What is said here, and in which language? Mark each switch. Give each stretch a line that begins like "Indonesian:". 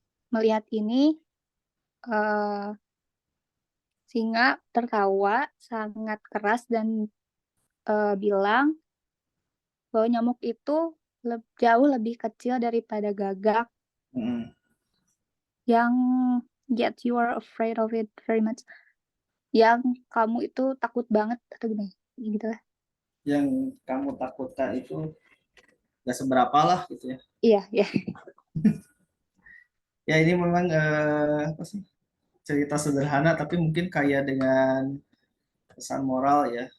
Indonesian: Melihat ini, singa tertawa sangat keras dan bilang bahwa nyamuk itu jauh lebih kecil daripada gagak Hmm.
English: yang yet you are afraid of it very much.
Indonesian: Yang kamu itu takut banget atau gimana? Gitu lah. Yang kamu takutkan itu gak seberapa lah gitu ya. Iya, ya. Ya ini memang apa sih, cerita sederhana tapi mungkin kaya dengan pesan moral ya.